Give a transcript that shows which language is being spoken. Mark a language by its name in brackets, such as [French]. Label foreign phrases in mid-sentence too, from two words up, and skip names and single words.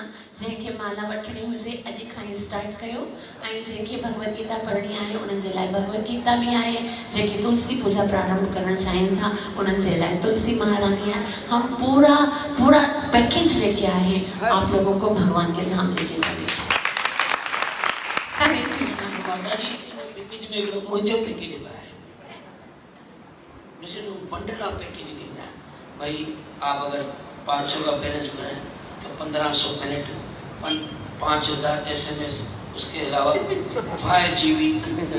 [Sindhi] जंहिंखे माला वठणी हुजे अॼु खां ई स्टार्ट कयो ऐं जंहिंखे भगवत गीता पढ़णी आहे उन्हनि जे लाइ भगवत गीता बि आहे। जेके तुलसी पूजा प्रारंभ करणु चाहिनि था उन्हनि जे लाइ तुलसी महारानी है। [Hindi] हम पूरा पैकेज लेके आए हैं आप लोगों को भगवान के नाम लेके जाने। हरे कृष्ण। [Sindhi] माताजी पैकेज में हिकिड़ो मुंहिंजो पैकेज बि आहे, मुझे [English] bundle of package [Sindhi] ॾींदा आहिनि। [Hindi] भाई आप अगर 500 का बैलेंस बनाए तो 1500 मिनट 5000 SMS, उसके अलावा 5 GB